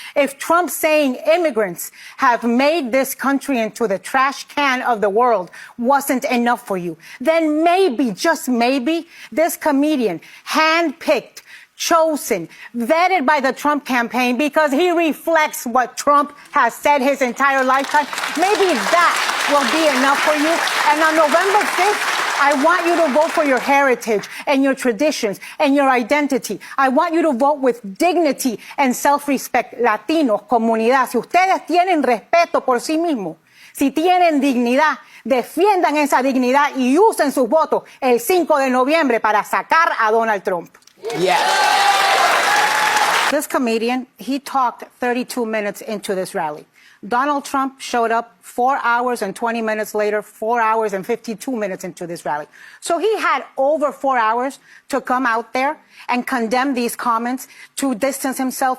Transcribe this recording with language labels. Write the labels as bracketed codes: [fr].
[en] If Trump saying immigrants have made this country into the trash can of the world wasn't enough for you, then maybe, just maybe, this comedian, handpicked, chosen, vetted by the Trump campaign because he reflects what Trump has said his entire lifetime, maybe that will be enough for you. And on November 5th, I want you to vote for your heritage and your traditions and your identity. I want you to vote with dignity and self-respect. [es] Latinos, comunidad, si ustedes tienen respeto por sí mismos, si tienen dignidad, defiendan esa dignidad y usen sus votos el 5 de noviembre para sacar a Donald Trump. [en] Yes. This comedian, he talked 32 minutes into this rally. Donald Trump showed up 4 hours and 20 minutes later, 4 hours and 52 minutes into this rally. So he had over 4 hours to come out there and condemn these comments, to distance himself.